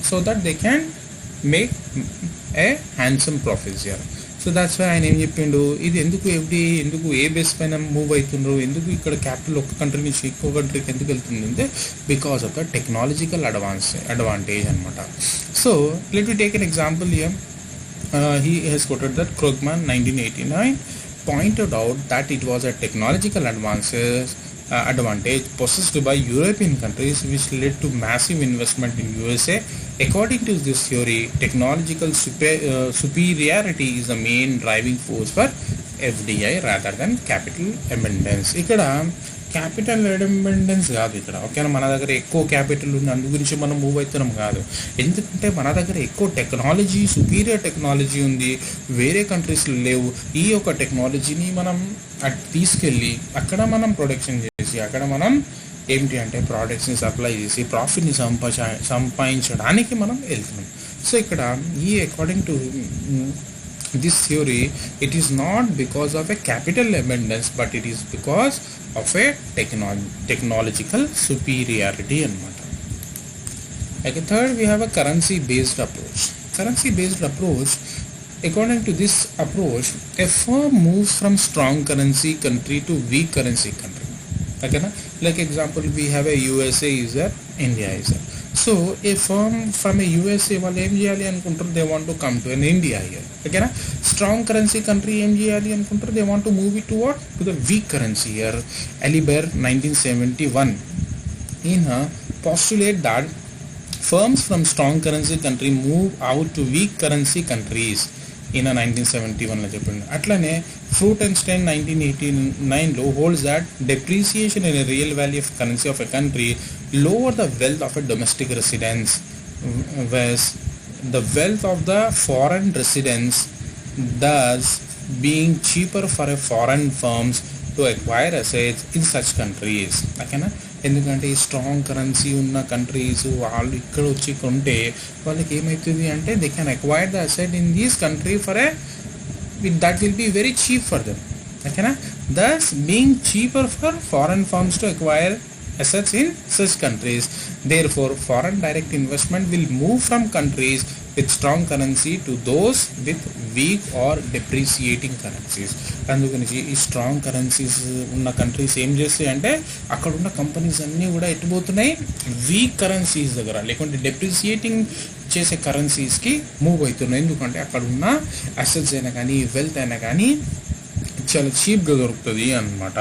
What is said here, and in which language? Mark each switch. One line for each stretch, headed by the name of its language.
English: So that they can make a handsome profits here. So that's why
Telugu: ఆయన ఏం చెప్పిండు, ఇది ఎందుకు ఎందుకు ఏ బేస్ పైన మూవ్ అవుతుండ్రు, ఎందుకు ఇక్కడ క్యాపిటల్ ఒక కంట్రీ నుంచి ఇంకో కంట్రీకి ఎందుకు వెళ్తుంది అంటే
English: because of the technological advantage
Telugu: అనమాట.
English: So let we take an example here. He has quoted that Krugman 1989 pointed out that it was a technological advances advantage possessed by European countries, which led to massive investment in USA. According to this theory, technological superiority is the main driving force for FDI rather than capital abundance.
Telugu: ఇక్కడ capital independence కాదు ఇక్కడ, ఓకేనా. మన దగ్గర ఎక్కువ capital ఉంది అందు గురించి మనం మూవ్ అవుతున్నాం కాదు. ఎందుకంటే మన దగ్గర ఎక్కువ టెక్నాలజీ, సుపీరియర్ టెక్నాలజీ ఉంది, వేరే కంట్రీస్లో లేవు. ఈ యొక్క టెక్నాలజీని మనం తీసుకెళ్ళి అక్కడ మనం ప్రొడక్షన్ చేసి అక్కడ మనం ఏంటి అంటే ప్రోడక్ట్స్ని సప్లై చేసి ప్రాఫిట్ని సంపాదించడానికి మనం వెళ్తున్నాం.
English: So ఇక్కడ ఈ according to this theory, it is not because of a capital abundance, but it is because of a technological superiority anamata. Okay, third we have a currency based approach. Currency based approach, according to this approach, a firm moves from strong currency country to weak currency country. Okay, like example we have a USA is there, India is there. So a firm from a USA
Telugu: వాళ్ళు ఏం చేయాలి అనుకుంటారు,
English: They want to come to an India here, ఓకేనా.
Telugu: Strong currency country ఏం చేయాలి అనుకుంటారు,
English: They want to move it to what, to the weak currency here. Aliber 1971 ఈయన postulate that firms from strong currency country move out to weak currency countries.
Telugu: ఈయన 1971లో చెప్పింది. అట్లనే
English: Froot and Stein 1989లో holds that depreciation in a real value of currency of a country lower the wealth of a domestic residents, whereas the wealth of the foreign residents thus being cheaper for a foreign firms to acquire assets in such countries.
Telugu: ఓకేనా. ఎందుకంటే ఈ strong currency ఉన్న countries వాళ్ళు ఇక్కడ వచ్చి కొంటే వాళ్ళకి ఏమవుతుంది అంటే
English: They can acquire the asset in these country for a that will be very cheap for them, ఓకేనా. Thus being cheaper for foreign firms to acquire assets in such countries. Therefore, foreign direct investment will move from countries with strong currency to those with weak or depreciating currencies.
Telugu: అందుగురించి ఈ strong currencies ఉన్న countries ఏం చేస్తాయి అంటే అక్కడ ఉన్న companies అన్నీ కూడా ఎట్టుపోతున్నాయి వీక్ కరెన్సీస్ దగ్గర, లేకుంటే డెప్రిసియేటింగ్ చేసే కరెన్సీస్కి మూవ్ అవుతున్నాయి. ఎందుకంటే అక్కడ ఉన్న అసెట్స్ అయినా కానీ వెల్త్ అయినా కానీ చాలా చీప్గా దొరుకుతుంది అనమాట.